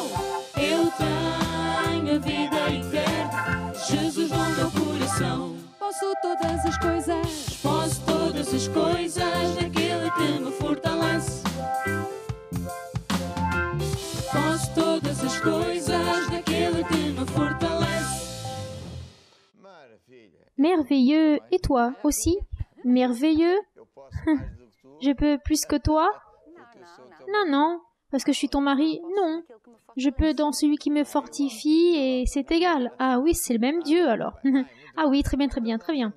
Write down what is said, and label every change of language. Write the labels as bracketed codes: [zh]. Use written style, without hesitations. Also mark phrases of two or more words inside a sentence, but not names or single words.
[pt] Eu tenho a vida eterna. Jesus no meu coração. Posso todas as coisas. Posso todas as coisas naquele que me fortalece. Posso todas as coisas naquele que me fortalece. [fr] Merveilleux. Et toi aussi? Merveilleux. Je peux plus que toi? Non, non. Parce que je suis ton mari? Non. Je peux dans celui qui me fortifie et c'est égal. Ah oui, c'est le même Dieu alors. Ah oui, très bien, très bien, très bien.